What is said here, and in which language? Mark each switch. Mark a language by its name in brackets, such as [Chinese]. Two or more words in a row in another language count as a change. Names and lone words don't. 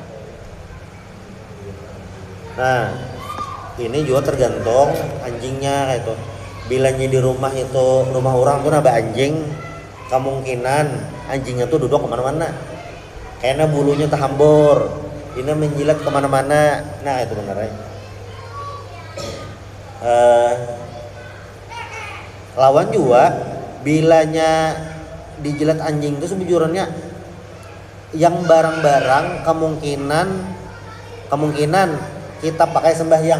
[Indonesian] Nah, ini juga tergantung anjingnya kayak itu. Bilanya di rumah itu rumah orang tuh ada anjing, kemungkinan anjingnya tuh duduk kemana-mana. Kayaknya bulunya terhambur, ini menjilat kemana-mana. Nah itu benar ya. [Banjar] Lawan juga bilanya dijilat anjing itu sebujurnya yang barang-barang kemungkinan kita pakai sembahyang.